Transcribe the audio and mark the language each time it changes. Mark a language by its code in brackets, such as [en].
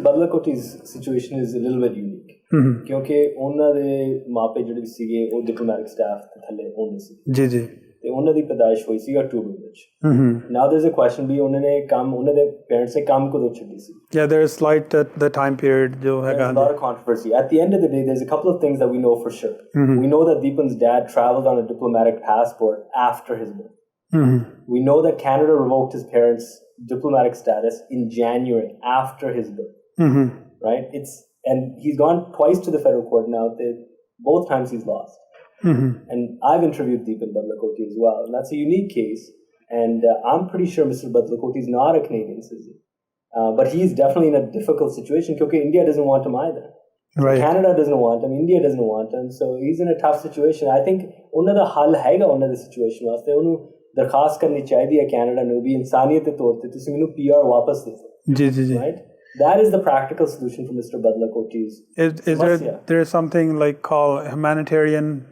[en] Badlakoti's situation is a little bit unique. [pa] ਕਿਉਂਕਿ ਉਹਨਾਂ ਦੇ ਮਾਪੇ ਜਿਹੜੇ ਸੀਗੇ ਉਹ ਡਿਪਲੋਮੈਟਿਕ ਸਟਾਫ ਦੇ ਥੱਲੇ ਹੁੰਦੇ ਸੀ ਜੀ ਜੀ ਤੇ ਉਹਨਾਂ ਦੀ ਪੈਦਾਇਸ਼ ਹੋਈ ਸੀ ਅਕਤੂਬਰ ਵਿੱਚ [en] now there is a question [pa] ਵੀ ਉਹਨਾਂ ਨੇ ਕੰਮ ਉਹਨਾਂ ਦੇ ਪੇਰੈਂਟਸ ਨੇ ਕੰਮ ਕਦੋਂ ਛੱਡੀ ਸੀ [en] yeah there is slight the time period [pa] ਜੋ ਹੈਗਾ [en] a lot of controversy at the end of the day there's a couple of things that we know for sure we know that Deepan's dad traveled on a diplomatic passport after his birth we know that Canada revoked his parents diplomatic status in January after his birth right and he's gone twice to the federal court now both times he's lost and I've interviewed Deepan Badlakoti as well and that's a unique case and I'm pretty sure Mr. Badlakoti is not a Canadian citizen but he's definitely in a difficult situation because India doesn't want him either right. Canada doesn't want him India doesn't want him so he's in a tough situation I think [pa] ਉਹਨਾਂ ਦਾ ਹੱਲ ਹੈਗਾ ਉਹਨਾਂ ਦੀ situation ਵਾਸਤੇ ਉਹਨੂੰ ਦਰਖਾਸਤ ਕਰਨੀ ਚਾਹੀਦੀ ਹੈ ਕੈਨੇਡਾ ਨੂੰ ਵੀ ਇਨਸਾਨੀਅਤ ਦੇ ਤੌਰ ਤੇ ਤੁਸੀਂ ਮੈਨੂੰ PR ਵਾਪਸ ਦੇ ਦਿਓ ਜੀ ਜੀ ਜੀ [en] right that is the practical solution for Mr. Badlakoti's is there is something like called humanitarian